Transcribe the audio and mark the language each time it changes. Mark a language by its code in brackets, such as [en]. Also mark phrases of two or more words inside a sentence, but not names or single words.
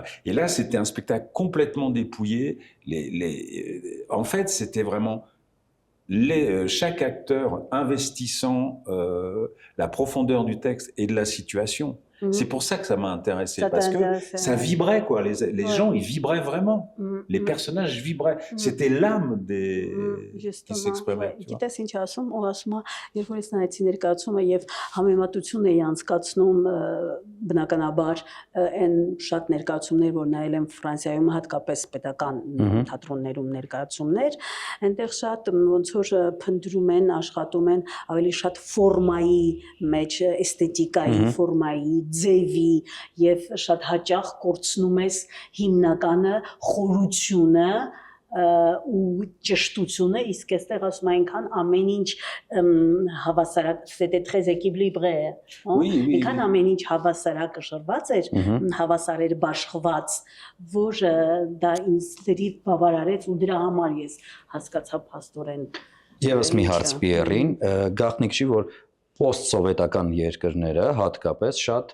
[fr] Et là, c'était un spectacle complètement dépouillé. En fait, c'était vraiment chaque acteur investissant la profondeur du texte et de la situation. C'est pour ça que ça m'a intéressé, parce que ça vibrait, quoi. Les gens, ils vibraient vraiment. Les personnages vibraient. C'était l'âme qui s'exprimait. [hy] Գիտես ինչ ասում, ու ասում է, երբ որ ես նայեցի ներկայացումը եւ համեմատություն էի անցկացնում բնականաբար այն շատ ներկայացումներ, որ նայել եմ Ֆրանսիայում, հատկապես պետական թատրոններում ներկայացումներ, այնտեղ շատ ոնց որ փնտրում են, աշխատում են ավելի շատ ֆորմայի մեջ, էսթետիկայի ֆորմայի ձևի եւ շատ հաճախ կորցնում ես հիմնականը խորությունը ու ճշտությունը, իսկ այստեղ ասում այնքան ամեն ինչ հավասարակ, [fr] c'était très équilibré, [hy] այնքան ամեն ինչ հավասարակշռված էր, հավասար էր բաշխված, որ դա ինձ դրիվ բավարարեց ու դրա համար ես հասկացա փաստորեն Եվս մի հարց Պիերին, գաղտնիք չի, որ post-սովետական երկրները հատկապես շատ